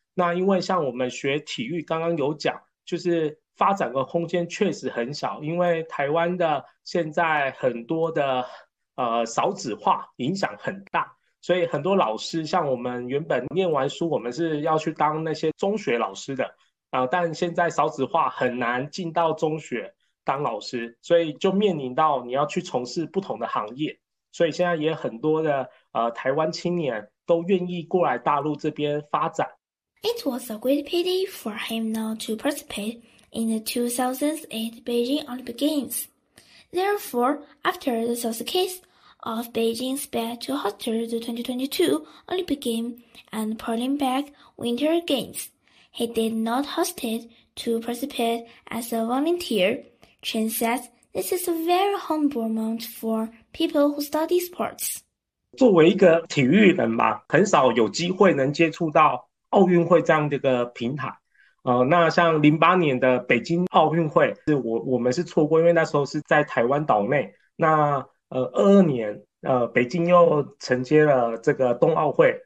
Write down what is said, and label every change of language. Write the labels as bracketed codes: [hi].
[zh] 那因为像我们学体育，刚刚有讲，就是发展的空间确实很小，因为台湾的现在很多的少子化影响很大，所以很多老师，像我们原本念完书，我们是要去当那些中学老师的，但现在少子化很难进到中学当老师，所以就面临到你要去从事不同的行业，所以现在也很多的台湾青年都愿意过来大陆这边发展。 [en] It was a great pity for him not to participate in the 2008 Beijing Olympic Games. Therefore, after the success of Beijing's bid to host the 2022 Olympic Games and Paralympic Winter Games, he did not hesitate to participate as a volunteer. Chen says this is a very humble moment for people who study sports. [zh] 作为一个体育人吧，很少有机会能接触到奥运会这样的一个平台。那像08年的北京奥运会，是我们是错过，因为那时候是在台湾岛内。那22年，北京又承接了这个冬奥会。